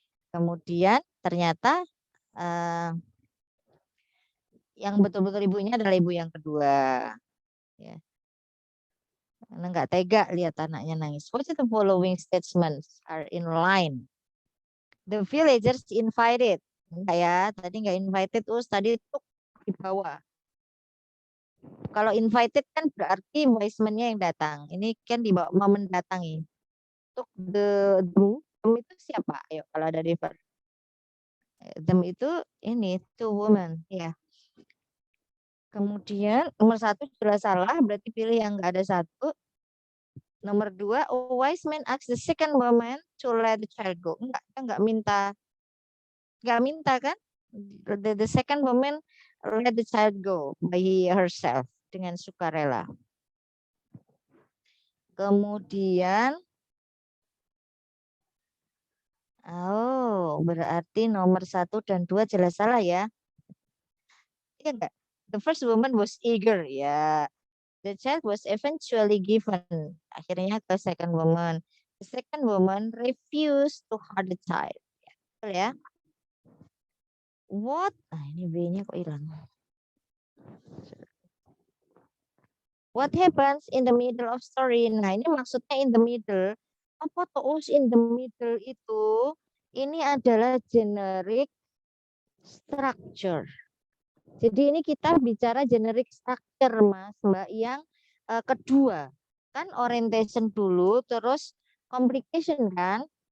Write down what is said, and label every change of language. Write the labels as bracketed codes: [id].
[id] Kemudian ternyata yang betul-betul ibunya adalah ibu yang kedua. Ya. Karena nggak tega lihat anaknya nangis. [en] What the following statements are in line? The villagers invited. [id] Enggak ya, tadi nggak invited, tadi itu di bawah. Kalau invited kan berarti wise man-nya yang datang. Ini kan di bawah mendatangi. Untuk them itu siapa? Ayo kalau ada river. Them itu ini two women ya. Kemudian nomor 1 jelas salah, berarti pilih yang nggak ada 1. [en] Nomor 2, a wise man asks the second woman to let the child go. [id] Enggak minta kan? [en] The second woman let the child go by herself [id] dengan sukarela. Kemudian berarti nomor 1 dan 2 jelas salah ya. Iya enggak? [en] The first woman was eager ya. The child was eventually given. [id] Akhirnya ke [en] second woman. The second woman refused to hold the child. [id] Betul ya? [en] What? [id] Nah, ini B-nya kok hilang. [en] What happens in the middle of story? [id] Nah, ini maksudnya in the middle. Apa tuh in the middle itu? Ini adalah generic structure. Jadi ini kita bicara generic structure, Mas, Mbak, yang kedua. Kan orientation dulu, terus complication kan?